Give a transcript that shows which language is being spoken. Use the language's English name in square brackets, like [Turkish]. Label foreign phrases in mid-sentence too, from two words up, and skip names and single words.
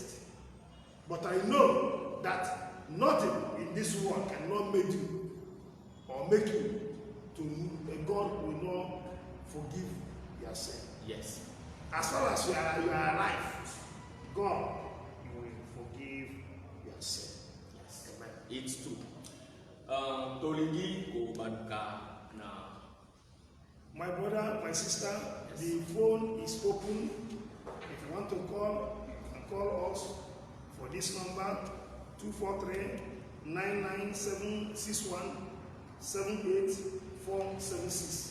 [English] But I know that nothing in this world cannot make you or make you to God will not forgive your sin. Yes. As far as you are alive, God will forgive your sin. Yes. Amen. It's true. [Lingala] Tolingi ko baduka na. [English] My brother, my sister, the phone is open. If you want to call, you can call us for this number 243-99761-78476.